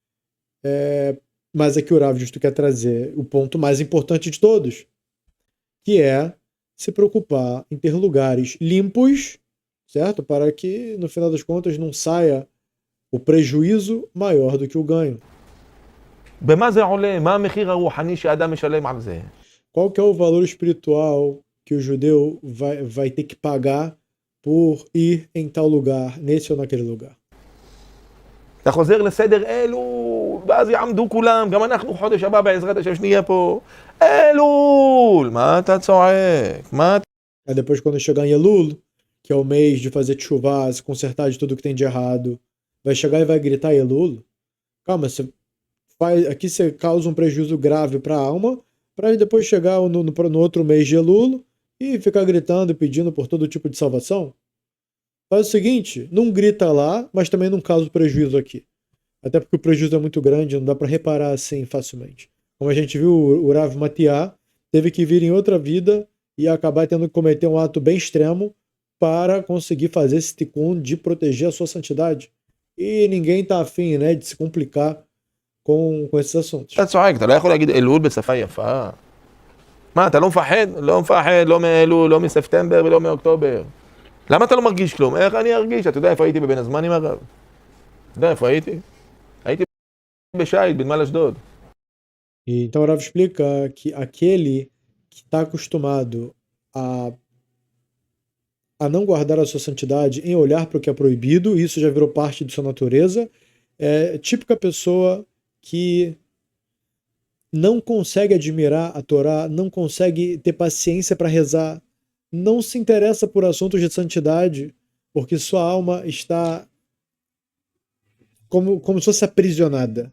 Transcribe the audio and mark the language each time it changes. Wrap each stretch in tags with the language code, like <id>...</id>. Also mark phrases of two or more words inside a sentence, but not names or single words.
<pt>Mas aqui o Rav justo quer trazer o ponto mais importante de todos, que é se preocupar em ter lugares limpos, certo? Para que, no final das contas, não saia o prejuízo maior do que o ganho.</pt> <he>במה זה עולה? מה המחיר הרוחני שאדם משלם על זה?</he> <pt>Qual que é o valor espiritual que o judeu vai ter que pagar por ir em tal lugar, nesse ou naquele lugar?</pt> <he>אתה חוזר לסדר אלול, ואז יעמדו כולם, גם אנחנו חודש הבא בעזרת השם שנהיה פה. אלול! מה אתה צועק? מה אתה...</he> <pt>Aí depois, quando chegar em Elul, que é o mês de fazer tchuvá, se consertar de tudo que tem de errado, vai chegar e vai gritar Elul? Calma, aqui você causa um prejuízo grave para a alma, para depois chegar no outro mês de Elul e ficar gritando e pedindo por todo tipo de salvação. Faz o seguinte, não grita lá, mas também não causa prejuízo aqui. Até porque o prejuízo é muito grande, não dá para reparar assim facilmente. Como a gente viu, o Rav Matiá teve que vir em outra vida e acabar tendo que cometer um ato bem extremo para conseguir fazer esse tikkun de proteger a sua santidade. E ninguém tá afim, né, de se complicar com esses assuntos.</pt> <he>אתה צועק, אתה לא יכול להגיד אלול בשפה יפה. מה, אתה לא מפחד? לא מפחד, לא מאלול, לא מספטמבר ולא מאוקטובר. למה אתה לא מרגיש כלום? איך אני ארגיש? אתה יודע איפה הייתי בבין הזמנים הרב? אתה יודע איפה הייתי? הייתי בשייט, בנמל אשדוד.</he> <pt>Então o Rav explica que aquele que está acostumado a não guardar a sua santidade, em olhar para o que é proibido, isso já virou parte de sua natureza, é típica pessoa que não consegue admirar a Torá, não consegue ter paciência para rezar, não se interessa por assuntos de santidade, porque sua alma está como se fosse aprisionada.</pt>